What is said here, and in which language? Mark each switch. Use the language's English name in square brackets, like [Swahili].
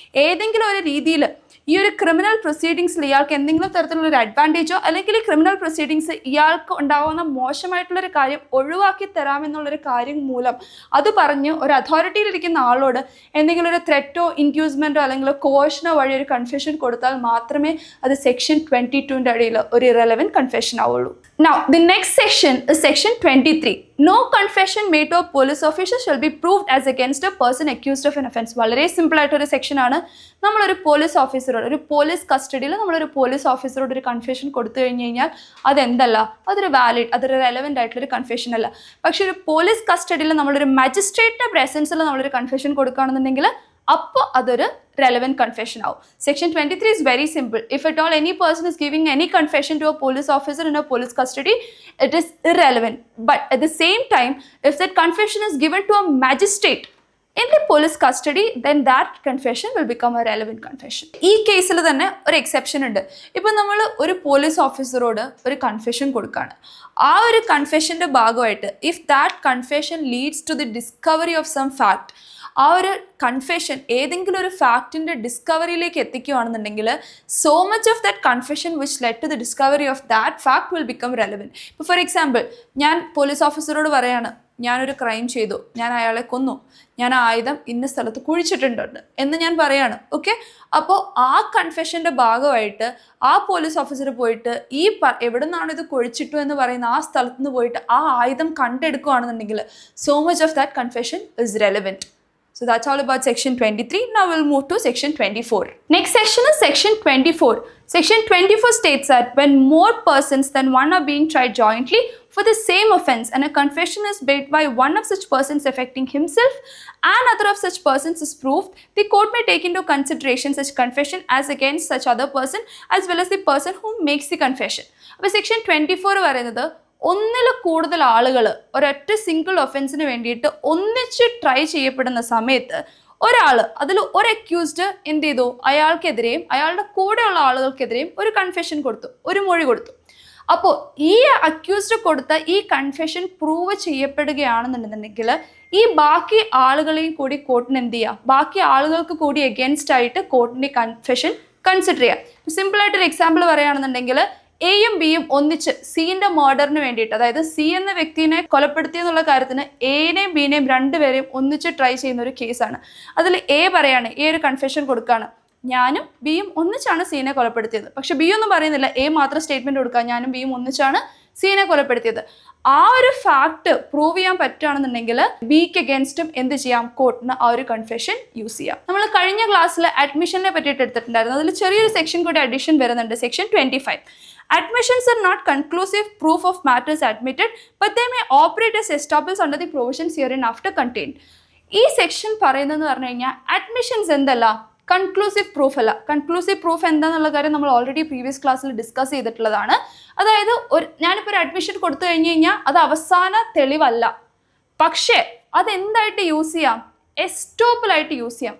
[Malayalam] ഏതെങ്കിലും ഒരു രീതിയിൽ ഈ ഒരു ക്രിമിനൽ പ്രൊസീഡിങ്സിൽ ഇയാൾക്ക് എന്തെങ്കിലും തരത്തിലുള്ള ഒരു അഡ്വാൻറ്റേജോ അല്ലെങ്കിൽ ഈ ക്രിമിനൽ പ്രൊസീഡിങ്സ് ഇയാൾക്ക് ഉണ്ടാകുന്ന മോശമായിട്ടുള്ളൊരു കാര്യം ഒഴിവാക്കി തരാമെന്നുള്ളൊരു കാര്യം മൂലം അത് പറഞ്ഞ് ഒരു അതോറിറ്റിയിലിരിക്കുന്ന ആളോട് എന്തെങ്കിലും ഒരു ത്രെറ്റോ ഇൻഡ്യൂസ്മെൻറ്റോ അല്ലെങ്കിൽ കോർഷനോ വഴി ഒരു കൺഫെഷൻ കൊടുത്താൽ മാത്രമേ അത് സെക്ഷൻ 22 അടിയിൽ ഒരു ഇറെലവൻറ്റ് കൺഫെഷൻ ആവുള്ളൂ. [English] Now, the next section is section 23. No confession made to a police officer shall be proved as against a person accused of an offence. [Malayalam] വളരെ സിമ്പിൾ ആയിട്ടൊരു സെക്ഷൻ ആണ്. നമ്മളൊരു പോലീസ് ഓഫീസറോട്, ഒരു പോലീസ് കസ്റ്റഡിയിൽ നമ്മളൊരു പോലീസ് ഓഫീസറോട് ഒരു കൺഫെഷൻ കൊടുത്തു കഴിഞ്ഞ് കഴിഞ്ഞാൽ അതെന്തല്ല, അതൊരു വാലിഡ്, അതൊരു റെലവൻ്റ് ആയിട്ടുള്ളൊരു കൺഫെഷൻ അല്ല. പക്ഷെ ഒരു പോലീസ് കസ്റ്റഡിയിൽ നമ്മളൊരു മജിസ്ട്രേറ്റിൻ്റെ പ്രസൻസിൽ നമ്മളൊരു കൺഫെഷൻ കൊടുക്കുകയാണെന്നുണ്ടെങ്കിൽ അപ്പോൾ അതൊരു [English] relevant confession out. Section 23 is very simple. If at all any person is giving any confession to a police officer in a police custody, it is irrelevant. But at the same time, if that confession is given to a magistrate in the police custody, then that confession will become a relevant confession. [Malayalam] ഈ കേസിൽ തന്നെ ഒരു exception ഉണ്ട്. ഇപ്പം നമ്മൾ ഒരു police ഓഫീസറോട് ഒരു confession കൊടുക്കുകയാണ്. ആ ഒരു കൺഫെഷൻ്റെ ഭാഗമായിട്ട് [English] if that confession leads to the discovery of some fact, [Malayalam] ആ ഒരു കൺഫെഷൻ ഏതെങ്കിലും ഒരു ഫാക്റ്റിൻ്റെ ഡിസ്കവറിയിലേക്ക് എത്തിക്കുകയാണെന്നുണ്ടെങ്കിൽ [English] So much of that confession which led to the discovery of that fact will become relevant. [Malayalam] ഇപ്പോൾ ഫോർ എക്സാമ്പിൾ ഞാൻ പോലീസ് ഓഫീസറോട് പറയാണ് ഞാനൊരു ക്രൈം ചെയ്തു, ഞാൻ അയാളെ കൊന്നു, ഞാൻ ആയുധം ഇന്ന സ്ഥലത്ത് കുഴിച്ചിട്ടുണ്ട് എന്ന് ഞാൻ പറയാണ്. ഓക്കെ, അപ്പോൾ ആ കൺഫെഷൻ്റെ ഭാഗമായിട്ട് ആ പോലീസ് ഓഫീസർ പോയിട്ട് ഈ എവിടെ നിന്നാണ് ഇത് കുഴിച്ചിട്ടു എന്ന് പറയുന്ന ആ സ്ഥലത്ത് നിന്ന് പോയിട്ട് ആ ആയുധം കണ്ടെടുക്കുകയാണെന്നുണ്ടെങ്കിൽ [English] So much of that confession is relevant. So that's all about section 23. Now we'll move to section 24. Next section is section 24. Section 24 states that when more persons than one are being tried jointly for the same offence and a confession is made by one of such persons affecting himself and other of such persons is proved, the court may take into consideration such confession as against such other person as well as the person who makes the confession. [Malayalam] അപ്പോൾ section 24 പറയുന്നത് ഒന്നിൽ കൂടുതൽ ആളുകൾ ഒരൊറ്റ single ഒഫൻസിന് വേണ്ടിയിട്ട് ഒന്നിച്ച് try ചെയ്യപ്പെടുന്ന സമയത്ത് ഒരാൾ അതിൽ ഒരു അക്യൂസ്ഡ് എന്ത് ചെയ്തു, അയാൾക്കെതിരെയും അയാളുടെ കൂടെയുള്ള ആളുകൾക്കെതിരെയും ഒരു കൺഫെഷൻ കൊടുത്തു, ഒരു മൊഴി കൊടുത്തു. അപ്പോൾ ഈ അക്യൂസ്ഡ് കൊടുത്ത ഈ കൺഫെഷൻ പ്രൂവ് ചെയ്യപ്പെടുകയാണെന്നുണ്ടെന്നുണ്ടെങ്കിൽ ഈ ബാക്കി ആളുകളെയും കൂടി കോർട്ടിന് എന്ത് ചെയ്യുക, ബാക്കി ആളുകൾക്ക് കൂടി എഗെയിൻസ്റ്റ് ആയിട്ട് കോർട്ടിൻ്റെ കൺഫെഷൻ കൺസിഡർ ചെയ്യാം. സിമ്പിളായിട്ടൊരു എക്സാമ്പിൾ പറയുകയാണെന്നുണ്ടെങ്കിൽ എയും ബിയും ഒന്നിച്ച് സിന്റെ മർഡറിന് വേണ്ടിയിട്ട്, അതായത് സി എന്ന വ്യക്തിനെ കൊലപ്പെടുത്തിയെന്നുള്ള കാര്യത്തിന് എനെയും ബിനെയും രണ്ടുപേരെയും ഒന്നിച്ച് ട്രൈ ചെയ്യുന്ന ഒരു കേസാണ്. അതിൽ എ പറയാണ്, എ ഒരു കൺഫെഷൻ കൊടുക്കുകയാണ്, ഞാനും ബിയും ഒന്നിച്ചാണ് സീനെ കൊലപ്പെടുത്തിയത്. പക്ഷെ ബി ഒന്നും പറയുന്നില്ല, എ മാത്രം സ്റ്റേറ്റ്മെന്റ് കൊടുക്കുക, ഞാനും ബിയും ഒന്നിച്ചാണ് സീനെ കൊലപ്പെടുത്തിയത്. ആ ഒരു ഫാക്ട് പ്രൂവ് ചെയ്യാൻ പറ്റുകയാണെന്നുണ്ടെങ്കിൽ ബിക്ക് അഗേൻസ്റ്റും എന്ത് ചെയ്യാം, കോർട്ടിന് ആ ഒരു കൺഫെഷൻ യൂസ് ചെയ്യാം. നമ്മൾ കഴിഞ്ഞ ക്ലാസ്സിൽ അഡ്മിഷനെ പറ്റിയിട്ട് എടുത്തിട്ടുണ്ടായിരുന്നു. അതിൽ ചെറിയൊരു സെക്ഷൻ കൂടി അഡീഷൻ വരുന്നുണ്ട്, section 25. [English] Admissions are not conclusive proof of matters admitted, but they may operate as estoppels under the provisions hereinafter contained. [Malayalam] ഈ സെക്ഷൻ പറയുന്നതെന്ന് പറഞ്ഞു കഴിഞ്ഞാൽ അഡ്മിഷൻസ് എന്തല്ല, കൺക്ലൂസീവ് പ്രൂഫ് അല്ല. കൺക്ലൂസീവ് പ്രൂഫ് എന്താണെന്നുള്ള കാര്യം നമ്മൾ ഓൾറെഡി പ്രീവിയസ് ക്ലാസ്സിൽ ഡിസ്കസ് ചെയ്തിട്ടുള്ളതാണ്. അതായത് ഞാനിപ്പോൾ ഒരു അഡ്മിഷൻ കൊടുത്തു കഴിഞ്ഞ് കഴിഞ്ഞാൽ അത് അവസാന തെളിവല്ല, പക്ഷേ അതെന്തായിട്ട് യൂസ് ചെയ്യാം, എസ്റ്റോപ്പലായിട്ട് യൂസ് ചെയ്യാം.